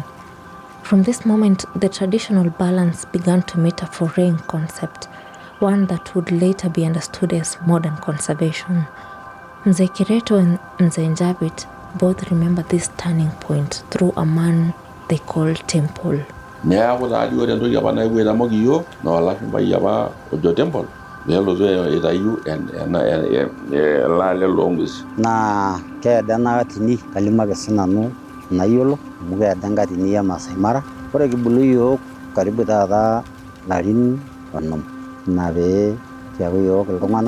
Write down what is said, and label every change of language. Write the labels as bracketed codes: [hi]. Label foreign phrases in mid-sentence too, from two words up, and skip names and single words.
[en] From this moment, the traditional balance began to meet a foreign concept, one that would later be understood as modern conservation. Mzee Kereto and Mzee Njapit both remember this turning point through a man they call temple. [mas] Neaku taadi ore entoki apa naewuo aitamoki iyiok naa olashumpai apa ojo temple peelotu aitayu elaale loong'uesi. Naa keeda ena katini kalimu ake sinanu nayiolo amu keeda enkatini e Maasai Mara. Ore kibulu iyiok karibu taata larin 10 ina pee kiaku iyiok iltung'anak.